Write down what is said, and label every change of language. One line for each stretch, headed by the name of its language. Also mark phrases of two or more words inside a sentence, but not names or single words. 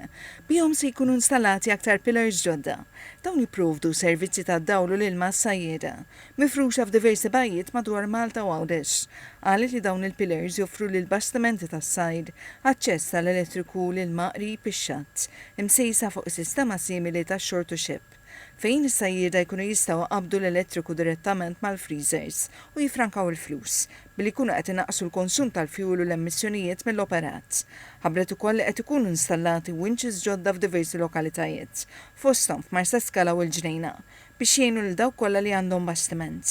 Maltese: Bihom se jkunu installati aktar pillars ġodda. Dawn jipprovdu servizzi ta' dawlu l-ilma s-sajjieda, mifruxa f'diversi bajjiet madwar Malta u Għawdex. Qalet li dawn il-pillars joffru lil bastimenti tas-sajd aċċess tal-elettriku l-ilma qrib ix-xatt, imsejsa fuq sistema simili tax-
English: shore to ship,
Maltese: fejn is-sajjieda jkunu jistgħu qabdu l-elettriku direttament mal-freezers u jifrankaw il-flus billi jkunu qed inaqsu l-konsum tal-fjuwil u l-emissjonijiet mill-operat. Ħabbret ukoll li qed ikunu installati winches ġodda f'diversi lokalitajiet, fosthom f'Marsa Skala u l-Ġnejna biex jgħinu lil dawk kollha li għandhom bastiment.